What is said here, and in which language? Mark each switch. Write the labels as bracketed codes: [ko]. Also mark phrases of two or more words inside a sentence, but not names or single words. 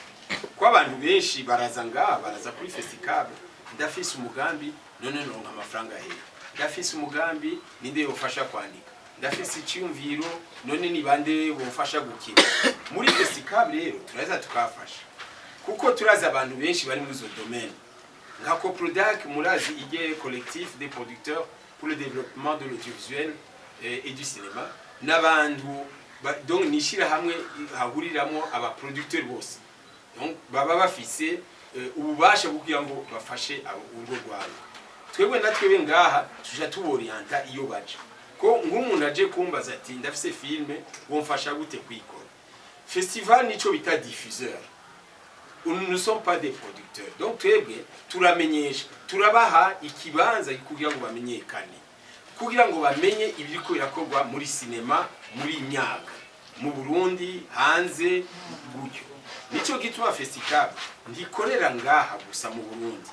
[rn] Kwa abantu benshi baraza kuri Festicab ndafise umugambi none nonka amafaranga he, ndafise umugambi ninde yofasha kwandika, ndafise icyumviro none ni bande bofasha gukina. Muri Festicab rero turaza tukafasha kuko turaza abantu benshi bari muri zo domaine nka Coprodac murazi ige [fr] collectif des producteurs pour le développement de l'audiovisuel et du cinéma [rn] n'abantu donc nishira hamwe hahuriramo aba producteurs bose, donc baba bafise ububasha kugira ngo bafashe urwo rwabo. Twebwe natwe ngaha tuja tuborienta iyo baje ko nk'umuntu aje kumbaza ati ndafise filme womfasha gute kwikora. Festival nico bita diffuseur, [fr] nous ne sommes pas des producteurs, [rn] donc twebwe turamenyesha turabaha ikibanza kugira ngo bamenyekane, kugira ngo bamenye ibiriko birakorwa muri cinema muri imyaka mu Burundi hanze gutyo. Nico gituma Festicab ndikorera ngaha gusa mu Burundi.